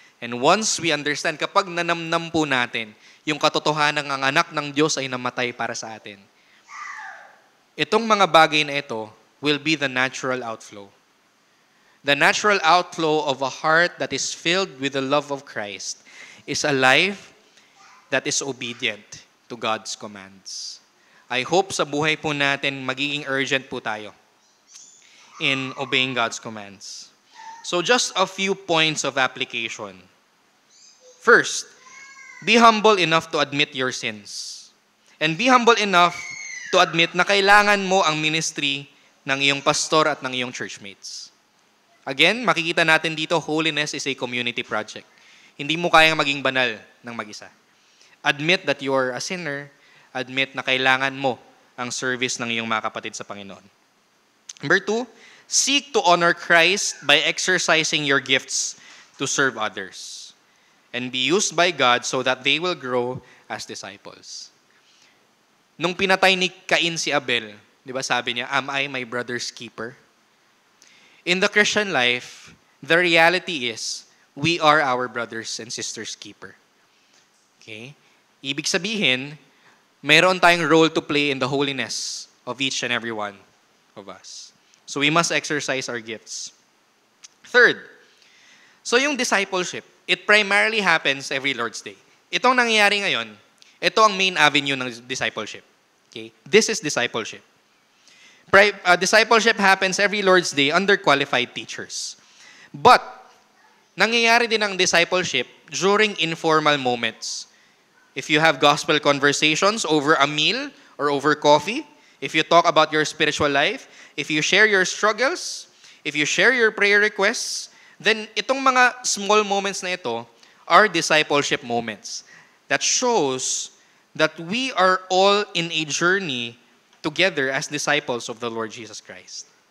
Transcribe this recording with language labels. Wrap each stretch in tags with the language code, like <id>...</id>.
<en>And once we understand,</en> <tl>kapag nanamnam po natin yung katotohanan ng anak ng Diyos ay namatay para sa atin, itong mga bagay na ito</tl> <en>will be the natural outflow. The natural outflow of a heart that is filled with the love of Christ is a life that is obedient to God's commands. I hope</en> <tl>sa buhay po natin magiging urgent po tayo</tl> <en>in obeying God's commands. So just a few points of application. First, be humble enough to admit your sins. And be humble enough to admit</en> <tl>na kailangan mo ang ministry ng iyong pastor at ng iyong churchmates.</tl> <en>Again,</en> <tl>makikita natin dito,</tl> <en>holiness is a community project.</en> <tl>Hindi mo kayang maging banal ng mag-isa.</tl> <en>Admit that you are a sinner. Admit</en> <tl>na kailangan mo ang service ng iyong mga kapatid sa Panginoon.</tl> <en>Number 2, seek to honor Christ by exercising your gifts to serve others and be used by God so that they will grow as disciples.</en> <tl>Nung pinatay ni Cain si Abel, di ba sabi niya,</tl> <en>am I my brother's keeper? In the Christian life, the reality is, we are our brothers and sisters' keeper. Okay?</en> <tl>Ibig sabihin, mayroon tayong</tl> <en>role to play in the holiness of each and every one of us. So we must exercise our gifts. Third,</en> <tl>so yung</tl> <en>discipleship, it primarily happens every Lord's Day.</en> <tl>Itong nangyayari ngayon, ito ang main avenue ng discipleship.</tl> <en>Okay? This is discipleship. Discipleship happens every Lord's Day under qualified teachers. But,</en> <tl>nangyayari din ang</tl> <en>discipleship during informal moments. If you have gospel conversations over a meal or over coffee, if you talk about your spiritual life, if you share your struggles, if you share your prayer requests, then</en> <tl>itong mga</tl> <en>small moments</en> <tl>na ito</tl> <en>are discipleship moments that shows that we are all in a journey together as disciples of the Lord Jesus Christ.</en>